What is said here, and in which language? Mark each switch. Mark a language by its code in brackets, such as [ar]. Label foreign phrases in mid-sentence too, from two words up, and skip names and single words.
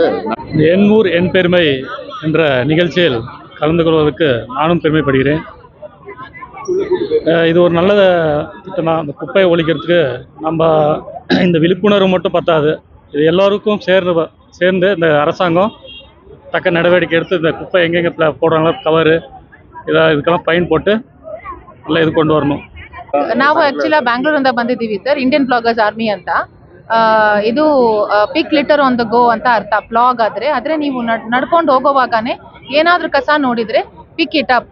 [ta] என் ஊர் என் பெருமை என்ற நிகழ்ச்சியில் கலந்து கொள்வதற்கு நானும் பெருமைப்படுகிறேன். இது ஒரு நல்ல திட்டம் தான். இந்த குப்பையை ஒழிக்கிறதுக்கு நம்ம இந்த விழிப்புணர்வு மட்டும் பத்தாது, இது எல்லோருக்கும் சேர்ந்து இந்த அரசாங்கம் தக்க நடவடிக்கை எடுத்து இந்த குப்பை எங்கெங்கே போடுறாங்களோ கவரு [kn] ಇದಕ್ಕೆಲ್ಲ ಫೈನ್ ಕೊಟ್ಟು ಎಲ್ಲ ಇದು ಕೊಂಡು [ta] வரணும். [kn] ನಾವು ಆಕ್ಚುಲಿ ಬ್ಯಾಂಗ್ಳೂರಿಂದ ಬಂದಿದ್ದೀವಿ ಸರ್, ಇಂಡಿಯನ್ ಬ್ಲಾಗರ್ಸ್ ಆರ್ಮಿ ಅಂತ. ಇದು [en] pick litter on the go [kn] ಅಂತ ಅರ್ಥ ಬ್ಲಾಗ್ ಆದ್ರೆ ನೀವು ನಡ್ಕೊಂಡು ಹೋಗೋವಾಗನೇ ಏನಾದ್ರೂ ಕಸ ನೋಡಿದ್ರೆ [en] pick it up.